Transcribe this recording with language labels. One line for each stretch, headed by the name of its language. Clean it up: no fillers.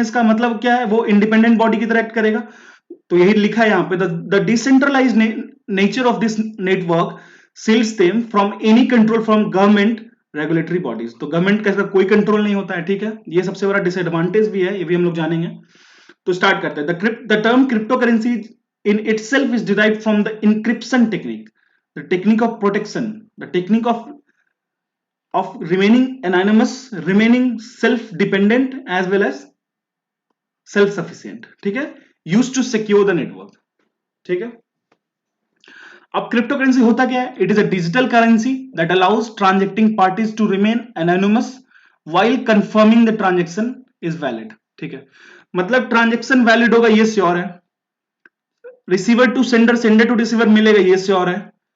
Hindi: इसका मतलब क्या है, वो इंडिपेंडेंट बॉडी की तरह एक्ट करेगा। तो यही लिखा है यहां पे,
English: The decentralize nature of this network seals them from any control from government regulatory bodies.
Hindi: तो गवर्नमेंट का कोई कंट्रोल नहीं होता है, ठीक है। ये सबसे बड़ा डिसएडवांटेज भी है, ये भी हम लोग जानेंगे। तो स्टार्ट करते हैं।
English: the term crypto currency in itself is derived from the encryption technique, the technique of protection, the technique of remaining anonymous, remaining self dependent as well as self sufficient,
Hindi: ठीक है,
English: used to secure the network, ठीक है।
Hindi: अब crypto currency होता क्या है?
English: It is a digital currency that allows transacting parties to remain anonymous while confirming the transaction is valid, ठीक है।
Hindi: मतलब ट्रांजेक्शन वैलिड होगा, ये श्योर है। Receiver to sender, sender to receiver मिलेगा, ये श्योर है।